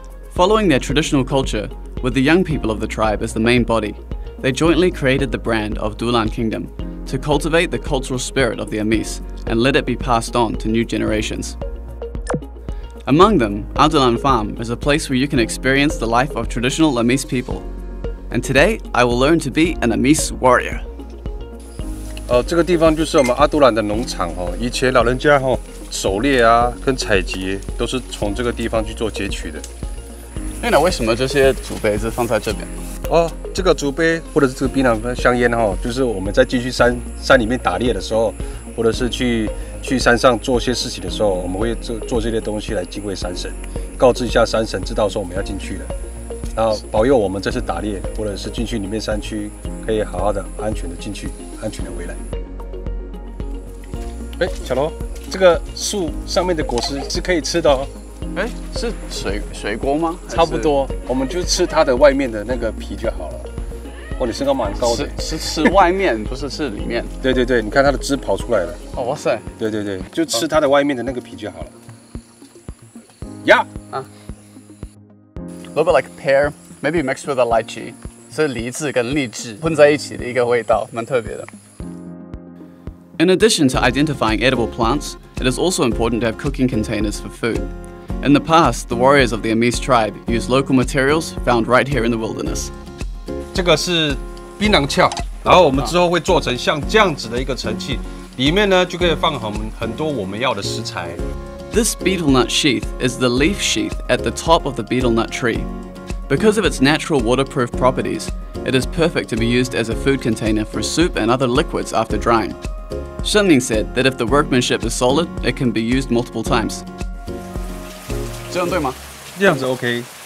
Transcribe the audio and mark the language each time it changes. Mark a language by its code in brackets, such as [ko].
[en] Following their traditional culture, with the young people of the tribe as the main body, they jointly created the brand of Dulan Kingdom to cultivate the cultural spirit of the Amis and let it be passed on to new generations. Among them, Dulan Farm is a place where you can experience the life of traditional Amis people. And today, I will learn to be an Amis warrior. [zh] 这个地方就是我们阿都兰的农场哦。以前老人家狩猎啊跟采集都是从这个地方去做截取的。那为什么这些竹杯是放在这边？这个竹杯或者是这个槟榔香烟就是我们在进去山里面打猎的时候，或者是去山上做些事情的时候，我们会做这些东西来敬畏山神，告知一下山神，知道说我们要进去了，然后保佑我们这次打猎或者是进去里面山区可以好好的、安全的进去，安全的回来。小罗，这个树上面的果实是可以吃的哦。是水果吗？差不多，我们就吃它的外面的那个皮就好了。你身高蛮高的。是吃外面，不是吃里面。对对对，你看它的汁跑出来了。哇塞！对对对，就吃它的外面的那个皮就好了。呀！ [en] A little bit like pear, maybe mixed with a lychee， [zh] 是梨子跟荔枝混在一起的一个味道，蛮特别的。 [en] In addition to identifying edible plants, it is also important to have cooking containers for food. In the past, the warriors of the Amis tribe used local materials found right here in the wilderness. [zh] 这个是槟榔壳，然后我们之后会做成像这样子的一个盛器，里面呢就可以放很多我们要的食材。 [en] This betel nut sheath is the leaf sheath at the top of the betel nut tree. Because of its natural waterproof properties, it is perfect to be used as a food container for soup and other liquids after drying. Shenming said that if the workmanship is solid, it can be used multiple times. [zh] 这样对吗？这样子 OK。